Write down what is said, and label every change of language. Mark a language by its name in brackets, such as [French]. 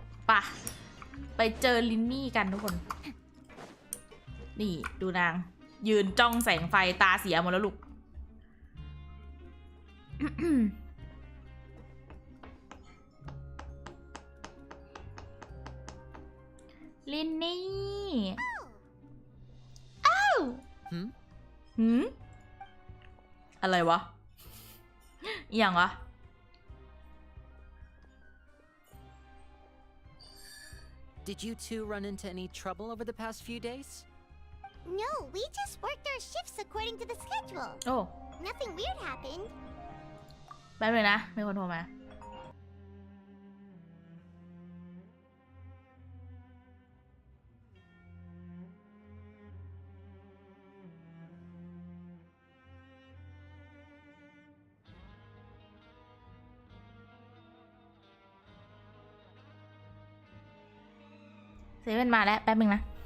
[Thai] ป่ะไปเจอลินนี่กันทุกคน นี่ดูนางยืนจ้องแสงไฟตาเสียหมดแล้วลูก ลินนี่อ้าวอะไรวะอย่างวะ [English] Did you two run into any trouble over the past few days? No, we just worked our shifts according to the schedule. โอ้ Nothing weird happened. [Thai] แป๊บนึงนะมีคนโทรมาเซเว่นมาแล้วแป๊บนึงนะ